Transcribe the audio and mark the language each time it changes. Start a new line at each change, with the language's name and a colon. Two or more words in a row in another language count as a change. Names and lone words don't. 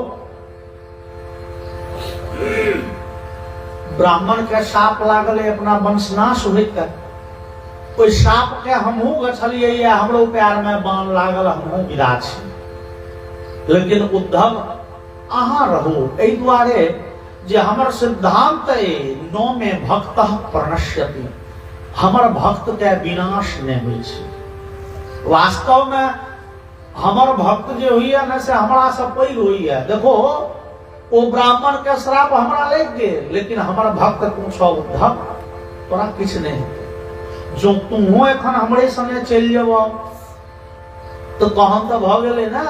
Maithili: ब्राह्मण के साप लागल है अपना वंशनाश होइत ओइ साप के हमहू गछलिए हमरो पैर में बाण लागल हमहू विदा छी लेकिन उद्धव अहाँ रहू एहि दुआरे जे हमर सिद्धांत
Sanskrit: नो में भक्त प्रणश्यति
Maithili: हमर भक्त के विनाश नहीं होइ छै वास्तव में हमर भक्त जे होइए न से हमरा से पैघ होइए देखो ओ ब्राह्मण के श्राप हमरा लग गेल लेकिन हमर भक्त तू छ उद्धव तोरा किछ नहीं जो तू एखन हमरे संगे चल जेबो तो तहन तो भ गेलै ना